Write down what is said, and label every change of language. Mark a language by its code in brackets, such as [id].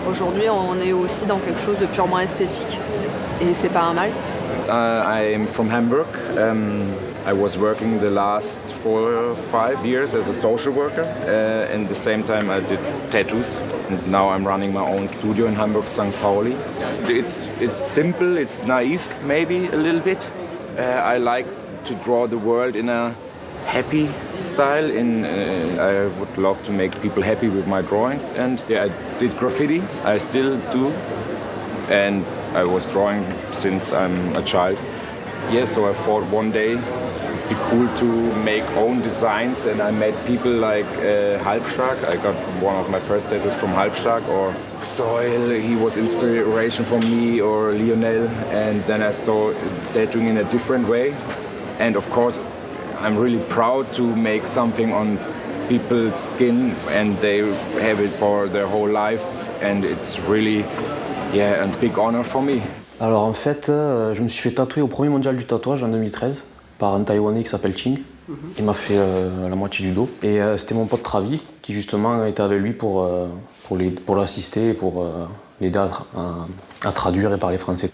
[fr] Aujourd'hui, on est aussi dans quelque chose de purement esthétique et c'est pas un mal. [en] I'm from Hamburg. I was working the last 4 or 5 years as a social worker. And at the same time I did tattoos. And now I'm running my own studio in Hamburg, St. Pauli. It's simple, it's naive maybe a little bit. I like to draw the world in a happy style. I would love to make people happy with my drawings. And yeah, I did graffiti, I still do. And I was drawing since I'm a child. Yeah, so I thought one day it'd be cool to make own designs, and I met people like Halbstark. I got one of my first tattoos from Halbstark, or Soil, he was inspiration for me, or Lionel, and then I saw tattooing in a different way. And of course, I'm really proud to make something on people's skin, and they have it for their whole life, and it's really a big honor for me. [fr] Alors en fait, je me suis fait tatouer au premier mondial du tatouage en 2013 par un Taïwanais qui s'appelle Ching. Il m'a fait la moitié du dos. Et c'était mon pote Travi qui justement était avec lui pour l'assister et pour l'aider à traduire et parler français.